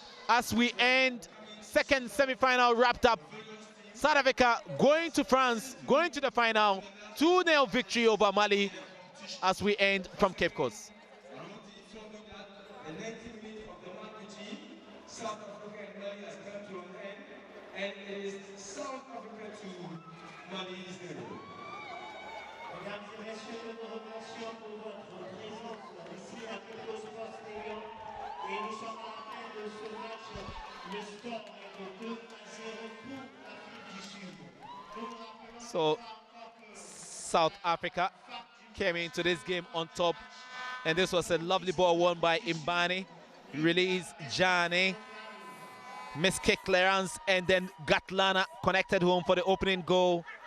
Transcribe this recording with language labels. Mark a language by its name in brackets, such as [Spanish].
[English] As we end second semi-final wrapped up, South Africa going to France, going to the final, 2-0 victory over Mali as we end from Cape Coast. And it is South Africa 2, Mali 0. [French] Mesdames et messieurs, nous vous remercions pour votre présence ici à Cape Sports Stadium. Et nous sommes à la fin de ce match. Le score est de 2-0 pour l'Afrique du Sud. [English] So, South Africa came into this game on top. And this was a lovely ball won by Mbane. Release Jane. Miss kick clearance, and then Gatlana connected home for the opening goal.